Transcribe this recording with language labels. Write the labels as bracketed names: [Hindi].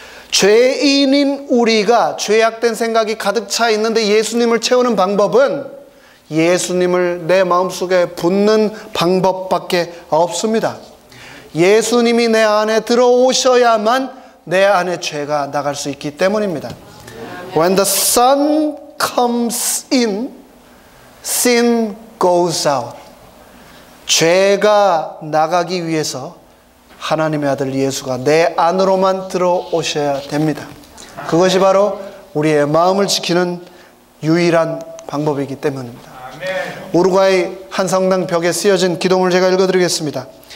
[Korean] 죄인인 우리가 죄악된 생각이 가득 차 있는데 예수님을 채우는 방법은 예수님을 내 마음속에 붓는 방법밖에 없습니다. 예수님이 내 안에 들어오셔야만 내 안에 죄가 나갈 수 있기 때문입니다. [English] When the Son comes in, sin goes out. [Korean] 죄가 나가기 위해서 하나님의 아들 예수가 내 안으로만 들어오셔야 됩니다. 그것이 바로 우리의 마음을 지키는 유일한 방법이기 때문입니다. 우루과이 한 성당 벽에 쓰여진 기도문을 제가 읽어드리겠습니다.